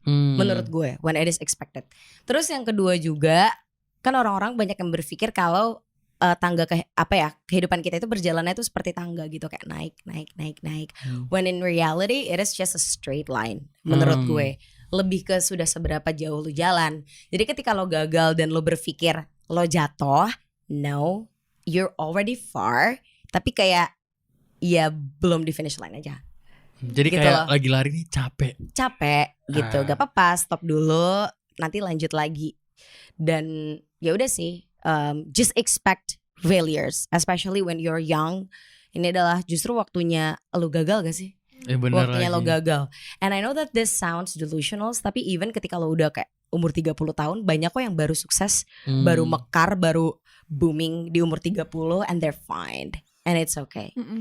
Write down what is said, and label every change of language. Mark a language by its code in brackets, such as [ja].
[id] Menurut gue, [en] when it is expected. [id] Terus yang kedua juga, kan orang-orang banyak yang berpikir kalau tangga kehidupan kita itu berjalannya itu seperti tangga gitu, kayak naik. [en] When in reality it is just a straight line. [id] Menurut gue lebih ke sudah seberapa jauh lo jalan. Jadi ketika lo gagal dan lo berpikir lo jatuh, [en] no, you're already far. [id] Tapi kayak ya belum di finish line aja. Jadi gitu kayak loh. lagi lari nih capek Gitu. Gak apa-apa, stop dulu, nanti lanjut lagi. Dan ya udah sih. [en] Just expect failures, especially when you're young. [id] Ini adalah justru waktunya lo gagal gak sih? Waktunya lo gagal. [en] And I know that this sounds delusional, [id] tapi [en] even [id] ketika lo udah kayak umur 30 tahun, banyak kok yang baru sukses, baru mekar, baru booming di umur 30 [en] and they're fine. And it's okay.